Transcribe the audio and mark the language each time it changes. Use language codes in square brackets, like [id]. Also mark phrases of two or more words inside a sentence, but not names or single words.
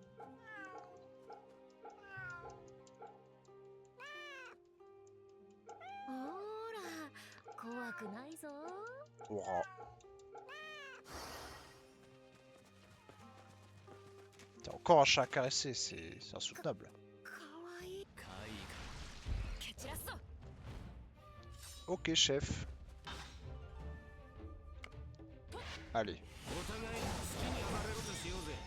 [fr] Aura. T'as encore un chat à caresser, c'est insoutenable. [ja] かわいいか。 [fr] Ok, chef. Allez. [ja] お互い好きに暴れるとしようぜ。